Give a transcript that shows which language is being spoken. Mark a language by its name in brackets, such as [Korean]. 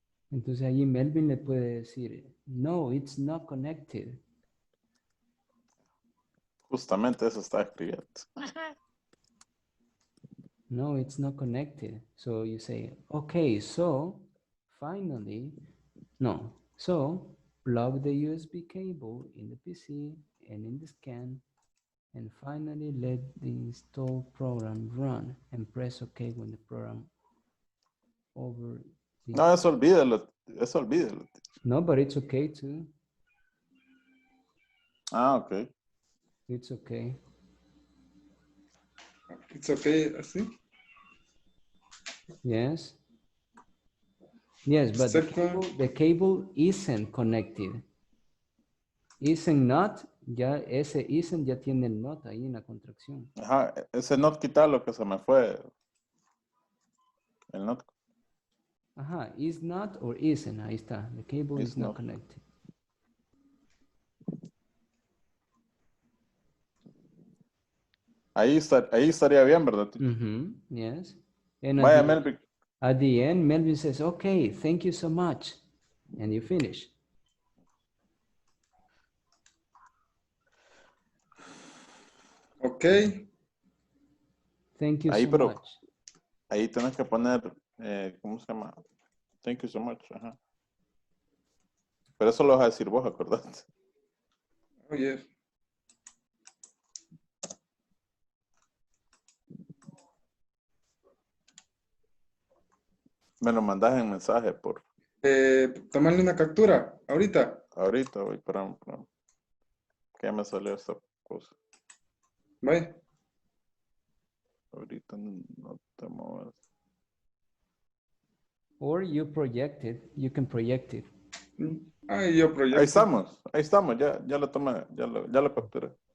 [Spanish] Entonces ahí Melvin le puede decir, [English] no, it's not connected. [Spanish] Justamente eso está escribiendo. [English] No, it's not connected. So you say, okay, so finally, no. So plug the USB cable in the PC and in the scan, and finally let the install program run and press OK when the program over the... [Spanish] No, eso olvídalo. [English] No, but it's okay too. Ok. It's okay. It's okay, así. Yes. Yes, but the cable isn't connected. Isn't not, [Spanish] ya ese isn't ya tiene el not ahí en la contracción. Ajá, ese not quitar lo que se me fue. El not. [English] Ajá, is not or isn't, [Spanish] ahí está. [English] The cable is not connected. [Spanish] Ahí estaría bien, ¿verdad? [English] Yes. And [Spanish] Vaya, Melvin. [English] At the end, Melvin says, okay, thank you so much. And you finish. Okay. Thank you [Spanish] Ahí, [English] so much. [Spanish] Ahí tienes que poner, ¿cómo se llama? [English] Thank you so much. [Spanish] Ajá. Pero eso lo vas a decir vos, acordate. [English] Oh, yeah. [Spanish] Me lo mandas en mensaje por... Tomarle una captura, ahorita. Ahorita, voy, para que ya me salió esta cosa. [English] Bye. [Spanish] Ahorita no te muevas. [English] Or you project it, you can project it. [Spanish] Yo proyecto. Ahí estamos, ya lo tomé, ya lo capturé.